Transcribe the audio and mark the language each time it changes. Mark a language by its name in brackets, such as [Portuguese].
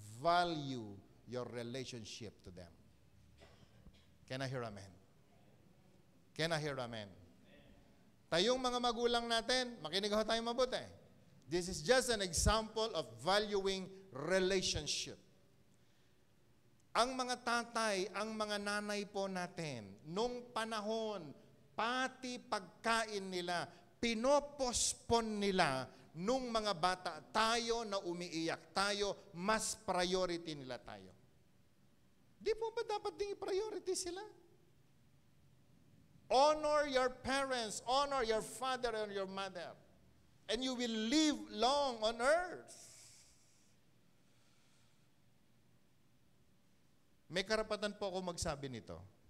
[English] Value your relationship to them. Can I hear amen? Can I hear amen? [Filipino] Tayong mga magulang natin, makinig ho tayo mabuti. [English] This is just an example of valuing relationship. [Filipino] Ang mga tatay, ang mga nanay po natin, nung panahon, pati pagkain nila, pinopospon nila nung mga bata, tayo na umiiyak, tayo, mas priority nila tayo. Di po ba dapat ding i-priority sila? [English] Honor your parents, honor your father and your mother, and you will live long on earth. [Filipino] May karapatan po ako magsabi nito.